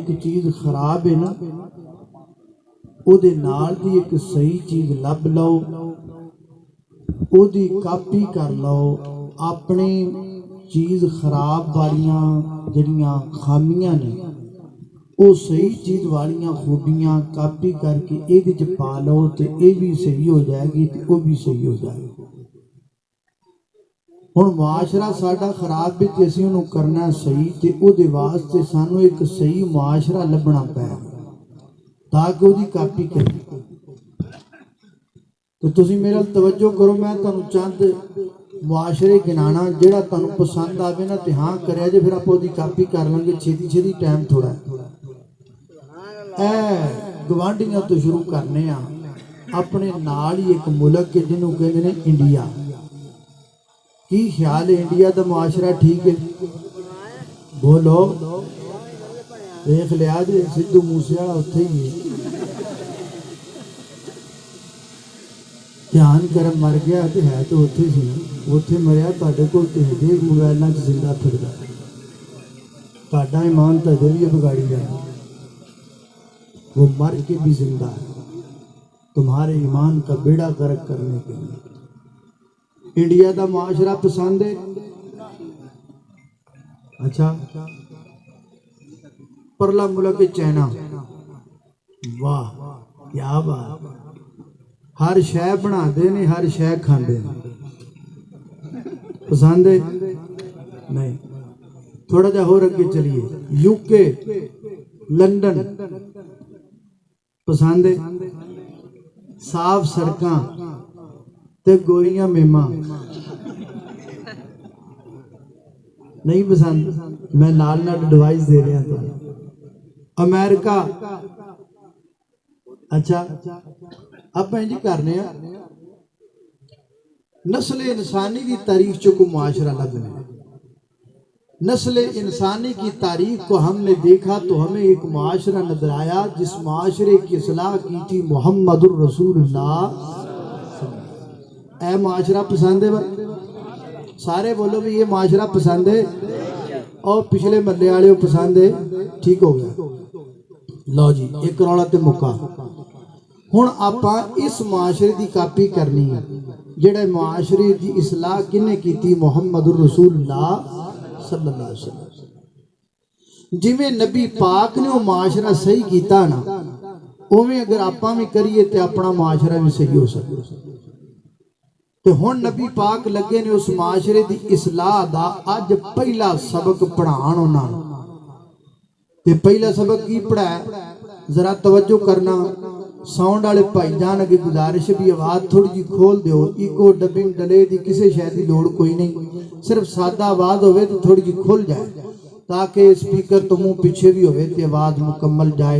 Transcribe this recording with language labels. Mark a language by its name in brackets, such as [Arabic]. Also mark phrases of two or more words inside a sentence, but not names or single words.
[Punjabi] چیز خراب ہے نا او دے نال دی ایک صحیح چیز لب لو، او دی کاپی کر لو، اپنے چیز خراب والیاں جڑیاں خامیاں نے او صحیح چیز والیاں خوبیاں کاپی کر کے اے وچ پا لو تے اے بھی صحیح ہو جائے گی تے او بھی صحیح ہو جائے گی. ہن معاشرہ ساڈا خراب بھی تے اسی انہوں کرنا صحیح، تے او دے واسطے سانوں ایک صحیح معاشرہ لبنا پے تاکہ او دی کاپی کریں۔ تو تسی میرا توجہ کرو، میں تانوں چند معاشرے گنانا جڑا تانوں پسند آوے نا تے ہاں کریا جے، پھر آپ دی کاپی کر لیں گے، چھتی چھتی ٹائم تھوڑا ہے۔ گوانڈیاں تو شروع کرنے ہاں، اپنے نال ہی ایک ملک کے جنہوں کہندے نے انڈیا۔ کی خیال ہے انڈیا دا معاشرہ ٹھیک ہے؟ بولو، دیکھ لیا جی سدھو موسے والا اتھے ہی ہے، دھیان کرم مر گیا تے ہے تو اتھے سی نا، اتھے مریا تہاڈے کول تے ہجے موبائلاں چ زندہ پھردا، تہاڈا ایمان تے ہجے بھی بگاڑی جانا، [Urdu] وہ مر کے بھی زندہ ہے تمہارے ایمان کا بیڑا غرق کرنے کے لیے۔ [Punjabi] انڈیا دا معاشرہ پسند ہے؟ اچھا، پرلا ملک چائنا، واہ کیا بات، ہر شے بنا دے نے، ہر شے کھاندے نے، پسند ہے؟ نہیں۔ تھوڑا جا ہور اگے چلیے، یو کے لندن، پسند ہے؟ صاف سڑکاں تے گوریاں میماں، نہیں پسند؟ [Urdu] میں نال نال ایڈوائز دے رہا تھا۔ امریکہ، اچھا اب انج کرنے ہیں، نسل انسانی کی تاریخ چو کو معاشرہ لگنے، نسل انسانی کی تاریخ کو ہم نے دیکھا تو ہمیں ایک معاشرہ نظر آیا جس معاشرے کی اصلاح کی تھی [Arabic] محمد الرسول اللہ۔ [Punjabi] اے معاشرہ پسند ہے بھائی؟ سارے بولو بھی یہ معاشرہ پسند ہے، اور پچھلے ملے والے پسند ہے، ٹھیک ہو گیا۔ لو جی ایک رولا تے مکا، ہن آپاں اس معاشرے دی کاپی کرنی ہے جڑے معاشرے دی اصلاح کنے کیتی [Arabic] محمد الرسول اللہ صلی اللہ علیہ وسلم۔ [Punjabi] جی میں نبی پاک نے وہ معاشرہ صحیح کیتا نا، اویں اگر آپاں بھی کریے تے اپنا معاشرہ بھی صحیح ہو سکے۔ تے ہن نبی پاک لگے نے اس معاشرے دی اصلاح دا اج پہلا سبق پڑھان انہاں نوں۔ تے پہلا سبق کی پڑھایا؟ ذرا توجہ کرنا، ساؤنڈ والے بھائی جان اگے گزارش بھی آواز تھوڑی جی کھول دیو، [English] echo dubbing [Punjabi] ڈلے دی کسے شے دی لوڑ کوئی نہیں، صرف سادہ آواز ہوئے تو تھوڑی جی کھل جائے تاکہ اسپیکر تو منہ پیچھے بھی ہوئے تے آواز مکمل جائے۔